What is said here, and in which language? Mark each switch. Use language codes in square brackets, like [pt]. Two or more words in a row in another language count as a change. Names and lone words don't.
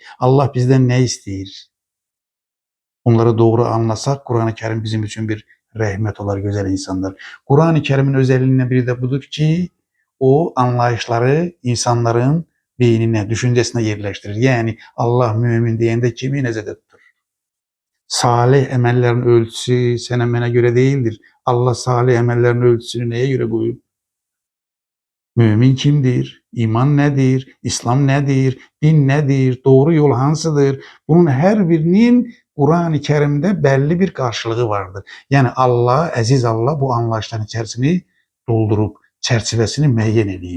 [tr] Allah bizden ne istəyir? Onları doğru anlasak, Kur'an-ı Kerim bizim için bir rəhmət olar, güzel insanlar. Kur'an-ı Kerim'in özelliğinden biri de budur ki, o anlayışları insanların beynine, düşüncesine yerleştirir. Yani [az] Allah mümin deyəndə kimi nəzərdə tutur? [tr] Salih emellerin ölçüsü [az] sənə mənə [tr] göre değildir. Allah salih emellerin ölçüsünü neye göre koyup? Mümin kimdir? İman nedir? İslam nedir? Din nedir? Doğru yol hansıdır? Bunun her birinin Kur'an-ı Kerim'de belli bir karşılığı vardır. Yani Allah, aziz Allah bu anlayışların içerisini doldurup çerçevesini müeyyen edeyim.